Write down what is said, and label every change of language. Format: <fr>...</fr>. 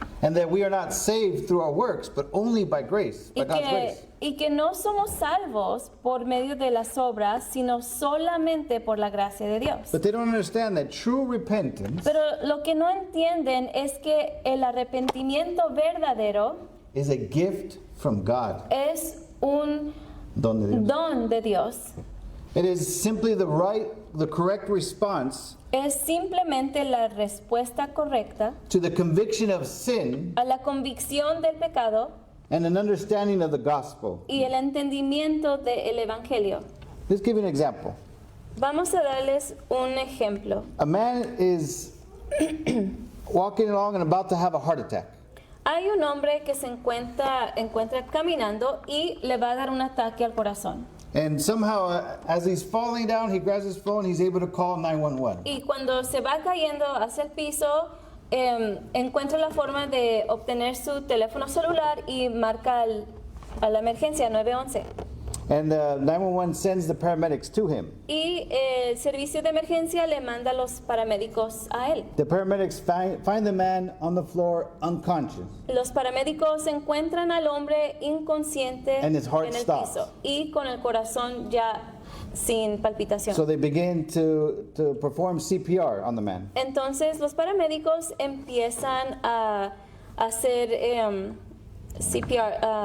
<en>And that we are not saved through our works, but only by grace, by God's grace.</en> <es>Y que no somos salvos por medio de las obras, sino solamente por la gracia de Dios.</es> <en>But they don't understand that true repentance</en> <es>Pero lo que no entienden es que el arrepentimiento verdadero</es> <en>is a gift from God.</en> <es>es un Don de Dios. don de Dios.</es> <en>It is simply the correct response</en> <es>Es simplemente la respuesta correcta</es> <en>to the conviction of sin</en> <es>a la convicción del pecado</es> <en>and an understanding of the gospel.</en> <es>y el entendimiento del evangelio.</es> <en>Let's give you an example.</en> <es>Vamos a darles un ejemplo.</es> <en>A man is walking along and about to have a heart attack.</en> <es>Hay un hombre que se encuentra caminando y le va a dar un ataque al corazón.</es> <en>And somehow, as he's falling down, he grabs his phone, he's able to call 911.</en> <es>Y cuando se va cayendo hacia el piso, encuentra la forma de obtener su teléfono celular y marca a la emergencia 911.</es> <en>And 911 sends the paramedics to him.</en> <es>Y el servicio de emergencia le manda a los paramédicos a él.</es> <en>The paramedics find the man on the floor unconscious.</en> <es>Los paramédicos encuentran al hombre inconsciente</es> <en>And his heart</en> <es>en el</es> <en>stops.</en> <es>piso y con el corazón ya sin palpitación.</es> <en>So they begin to perform CPR on the man.</en> <es>Entonces los paramédicos empiezan a hacer CPR,</es>